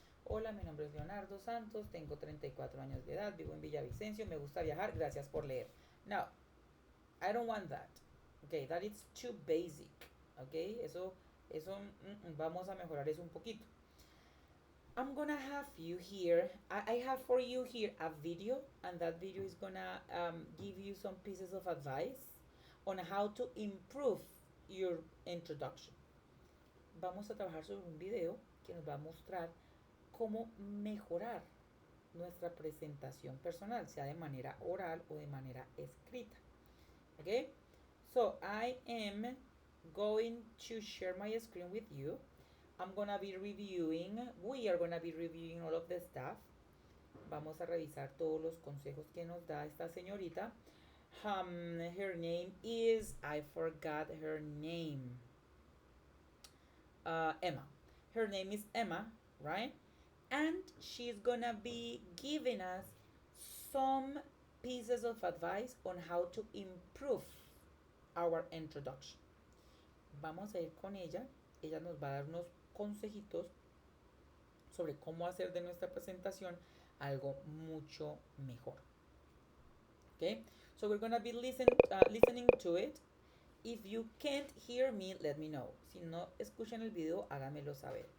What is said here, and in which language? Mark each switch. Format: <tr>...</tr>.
<es>Hola, mi nombre es Leonardo Santos, tengo 34 años de edad, vivo en Villavicencio, me gusta viajar, gracias por leer.</es> <en>Now, I don't want that. Okay, that is too basic.</en> <es>Okay, eso vamos a mejorar eso un poquito.</es> <en>I'm gonna have you here. I have for you here a video, and that video is gonna give you some pieces of advice on how to improve your introduction.</en> <es>Vamos a trabajar sobre un video que nos va a mostrar cómo mejorar nuestra presentación personal, sea de manera oral o de manera escrita.</es> <en>Okay? So I am going to share my screen with you. I'm gonna be reviewing, we are gonna be reviewing all of the stuff.</en> <es>Vamos a revisar todos los consejos que nos da esta señorita.</es> <en>Her name is, I forgot her name. Emma. Her name is Emma, right? And she's gonna be giving us some pieces of advice on how to improve our introduction.</en> <es>Vamos a ir con ella. Ella nos va a dar unos consejitos sobre cómo hacer de nuestra presentación algo mucho mejor.</es> <en>Okay, so we're gonna be listening to it. If you can't hear me, let me know.</en> <es>Si no escuchan el video, háganmelo saber.</es>